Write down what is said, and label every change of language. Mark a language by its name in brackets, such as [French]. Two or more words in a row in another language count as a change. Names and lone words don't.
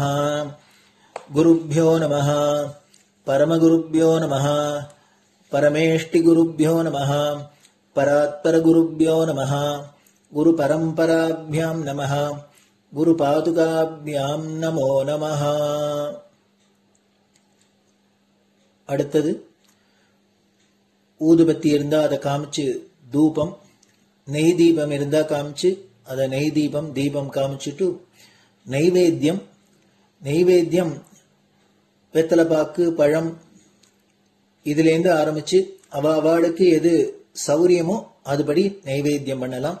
[Sanskrit] गुरुभ्यो नमः. परमगुरुभ्यो नमः. परमेष्टिगुरुभ्यो नमः. परात्परगुरुभ्यो नमः. गुरुपरम्पराभ्यां नमः. गुरुपादुकाभ्यां नमो नमः. [Tamil] அடுத்தது ஊதுபத்தி இருந்தா அதை காமிச்சு தூபம், நெய் தீபம் இருந்தா காமிச்சு அதை நெய் தீபம் தீபம் காமிச்சுட்டு நைவேத்தியம் நைவேத்தியம் வெத்தலைப்பாக்கு பழம் இதுலேருந்து ஆரம்பிச்சு அவாளுக்கு எது சௌரியமோ அதுபடி நைவேத்தியம் பண்ணலாம்.